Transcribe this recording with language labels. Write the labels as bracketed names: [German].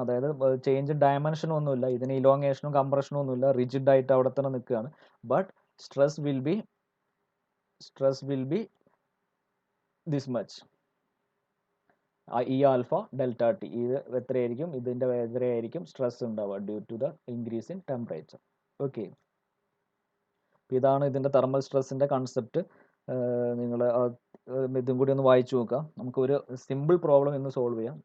[Malayalam] അതായത് change dimension ഒന്നുമില്ല. ഇതിന് ഇലോങ്ങേഷനും കംപ്രഷനും ഒന്നുമില്ല. റിജിഡ് ആയിട്ട് അവിടെ തന്നെ നിൽക്കുകയാണ്. But [English] stress will be this much. [Malayalam] E alpha delta t ഇത് എത്രയായിരിക്കും, ഇതിൻ്റെ എത്രയായിരിക്കും സ്ട്രെസ് ഉണ്ടാവുക [English] Due to the increase in temperature. [Malayalam] Okay, ഇതാണ് ഇതിൻ്റെ തെർമൽ സ്ട്രെസ്സിൻ്റെ കൺസെപ്റ്റ്. നിങ്ങൾ ഇതും കൂടി ഒന്ന് വായിച്ചു നോക്കാം. നമുക്ക് ഒരു സിമ്പിൾ പ്രോബ്ലം ഇന്ന് സോൾവ് ചെയ്യാം.